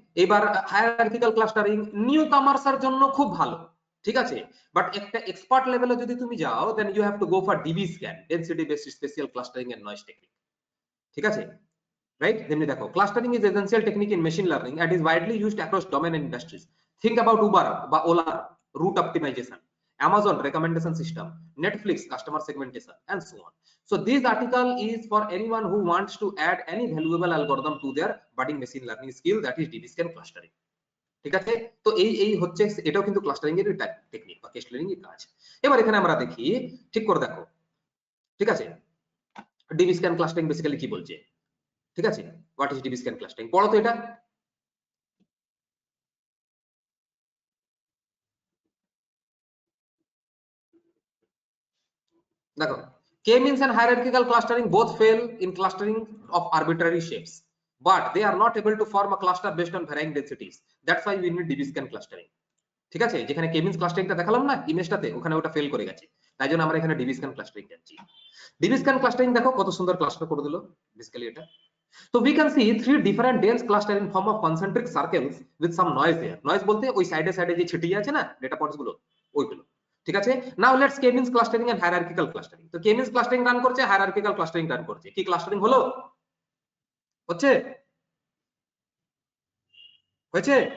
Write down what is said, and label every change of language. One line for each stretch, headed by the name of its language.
Bangla: এবার hierarchical clustering new কামার্সের জন্য খুব ভালো, ঠিক আছে।
English: but
Bangla: একটা এক্সপার্ট লেভেলে যদি তুমি যাও,
English: Then you have to go for DB scan, density based spatial clustering and noise technique.
Bangla: ঠিক আছে,
English: Right.
Bangla: যেমনি দেখো
English: Clustering is essential technique in machine learning and is widely used across domain and industries. Think about Uber বা Ola route optimisation, Amazon recommendation system, Netflix customer segmentation, and so on. So this article is for anyone who wants to add any valuable algorithm to their budding machine learning skill, that is DB scan clustering.
Bangla: ঠিক আছে, তো এই হচ্ছে, এটাও কিন্তু clustering এর technique বা clustering এর কাজ। এবার এখানে আমরা দেখি, ঠিক করে দেখো, ঠিক আছে, ডিবি স্ক্যান ক্লাস্টারিং বেসিক্যালি কি বলছে, ঠিক আছে।
English: what is DB scan clustering,
Bangla: পড়ো তো এটা। দেখো
English: k-means and hierarchical clustering both fail in clustering of arbitrary shapes, but they are not able to form a cluster based on varying densities. That's why we need DB scan clustering.
Bangla: ঠিক আছে, যেখানে k-means ক্লাস্টারিংটা দেখালাম না ইমেজটাতে, ওখানে ওটা fail করে গেছে, তাই জন্য আমরা এখানে ডিবি স্ক্যান ক্লাস্টারিং যাচ্ছি। ডিবি স্ক্যান ক্লাস্টারিং দেখো কত সুন্দর ক্লাস্টার করে দিল বেসিক্যালি এটা।
English: তো we can see three different dense cluster in form of concentric circles with some noise there.
Bangla: Noise বলতে ওই সাইডে সাইডে যে ছিটিয়ে আছে না ডেটা পয়েন্টস গুলো, ওইগুলো। ঠিক আছে,
English: now let's
Bangla: k-means clustering and hierarchical clustering. তো k-means ক্লাস্টারিং রান করছে, হায়ারার্কিক্যাল ক্লাস্টারিং রান করছে, কি ক্লাস্টারিং হলো? হচ্ছে? হয়েছে?